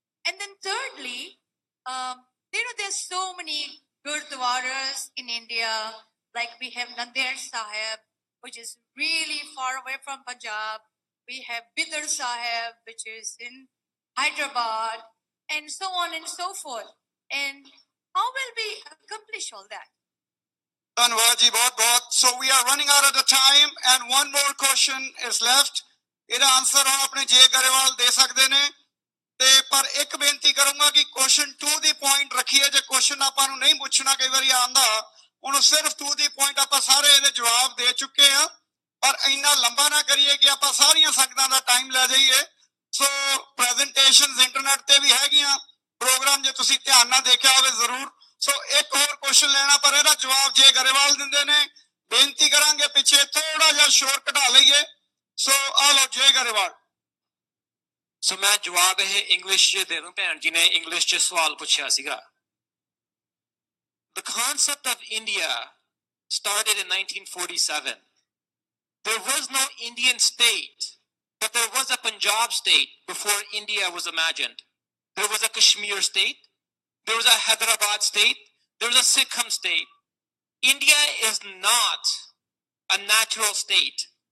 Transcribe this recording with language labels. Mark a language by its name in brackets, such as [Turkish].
[English] And then thirdly, there's so many gurdwaras in India, like we have Nandir Sahib, which is really far away from Punjab. We have Bidar Sahib, which is in Hyderabad, and so on and so forth. And how will we accomplish all that? [Punjabi] ਧੰਨਵਾਦ ਜੀ ਬਹੁਤ ਬਹੁਤ [English] so we are running out of the time and one more question is left [Punjabi] ਇਹਦਾ [English] answer [Punjabi] ਹੁਣ ਆਪਣੇ ਜੇ ਗਰੇਵਾਲ ਦੇ ਸਕਦੇ ਨੇ ਤੇ ਪਰ ਇੱਕ ਬੇਨਤੀ ਕਰੂੰਗਾ ਕਿ ਕੁਐਸਚਨ 2 ਦੀ ਪੁਆਇੰਟ ਰੱਖੀਏ ਜੇ ਕੁਐਸਚਨ ਆਪਾਂ ਨੂੰ ਨਹੀਂ ਪੁੱਛਣਾ ਕਈ ਵਾਰੀ ਆਉਂਦਾ ਉਹਨੂੰ ਸਿਰਫ 2 ਦੀ ਪੁਆਇੰਟ ਆਪਾਂ ਸਾਰੇ ਇਹਦੇ ਜਵਾਬ ਦੇ ਚੁੱਕੇ ਆ ਪਰ ਇੰਨਾ ਲੰਬਾ ਨਾ ਕਰੀਏ ਕਿ ਆਪਾਂ ਸਾਰੀਆਂ ਸੰਗਤਾਂ ਦਾ ਟਾਈਮ ਲੈ ਜਾਈਏ ਸੋ ਪ੍ਰੈਜੈਂਟੇਸ਼ਨਸ ਇੰਟਰਨੈਟ ਤੇ ਵੀ ਹੈਗੀਆਂ ਪ੍ਰੋਗਰਾਮ ਜੇ ਤੁਸੀਂ ਧਿਆਨ ਨਾਲ ਦੇਖਿਆ ਹੋਵੇ ਜ਼ਰੂਰ ਸੋ ਇੱਕ ਹੋਰ ਕੁਐਸਚਨ ਲੈਣਾ ਪਰ ਇਹਦਾ ਜਵਾਬ ਜੇ ਗਰੇਵਾਲ ਦਿੰਦੇ ਨੇ ਬੇਨਤੀ ਕਰਾਂਗੇ ਪਿੱਛੇ ਥੋੜਾ ਜਿਹਾ ਸ਼ੋਰ ਘਟਾ ਲਈਏ ਸੋ ਆ ਲਓ ਜੇ ਗਰੇਵਾਲ ਸੋ ਮੈਂ ਜਵਾਬ ਇਹ ਇੰਗਲਿਸ਼ ਚ ਦੇ ਦੂੰ ਭੈਣ ਜੀ ਨੇ ਇੰਗਲਿਸ਼ ਚ ਸਵਾਲ ਪੁੱਛਿਆ ਸੀਗਾ [English] The concept of India started in 1947. There was no Indian state, but there was a Punjab state before India was imagined. There was a Kashmir state, there was a Hyderabad state, there was a Sikkim state. India is not a natural state.